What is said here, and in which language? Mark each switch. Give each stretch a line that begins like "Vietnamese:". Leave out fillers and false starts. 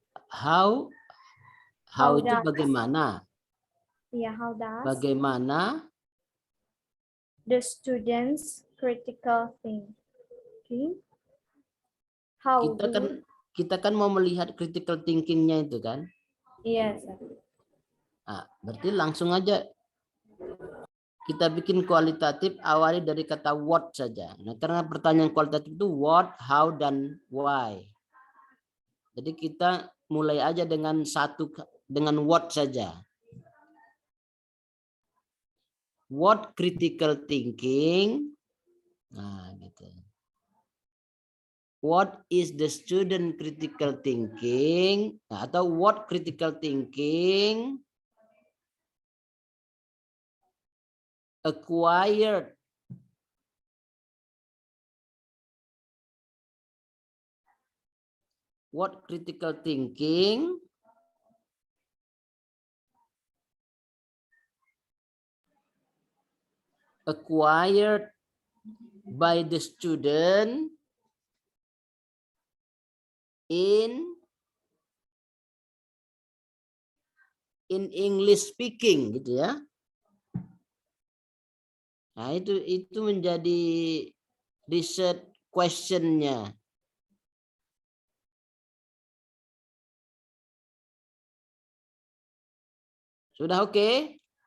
English: How
Indonesian: itu bagaimana? Iya,
English: how does
Indonesian: Bagaimana
English: the students' critical thinking? How
Indonesian: kita kan mau melihat critical thinking-nya itu kan? Iya, sir. Nah, berarti langsung aja kita bikin kualitatif, awali dari kata what saja. Nah, karena pertanyaan kualitatif itu what, how, dan why. Jadi kita mulai aja dengan what saja.
English: What critical thinking?
Indonesian: Nah, gitu.
English: What is the student critical thinking?
Indonesian: Nah, atau
English: what critical thinking acquired what critical thinking acquired by the student in English speaking,
Indonesian: gitu ya. Nah, itu menjadi research question-nya. Sudah oke?